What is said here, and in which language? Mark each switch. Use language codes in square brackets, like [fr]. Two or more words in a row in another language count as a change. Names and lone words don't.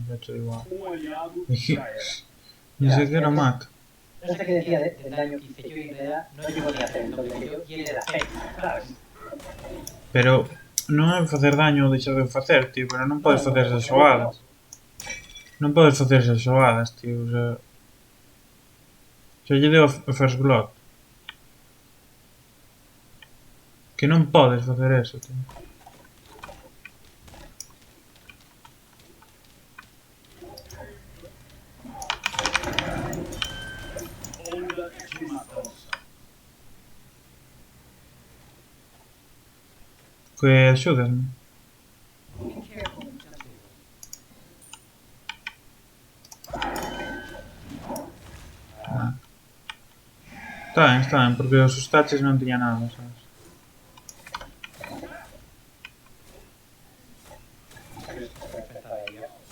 [es] Ya te digo. Aliado Dije, [pt] já era. [es] ni siquiera lo mato. No sé qué decía del daño que hice yo y en realidad no llegó ni a hacer el doble que yo y él era 6, ¿sabes? [gl] Pero non é facer daño ou deixar de facer, tío, pero non podes facer esas xogadas. Non podes facer esas xogadas, tío, [es] o sea... [gl] Xa lle deu o [en] First Blood. [gl] Que non podes facer eso, tío. [pt] Onda de matança. [gl] Que axúdasme. [en] Be careful. [gl] Está ben, porque os taches non tiña nada, sabes? [es] Enfrentada a ellos.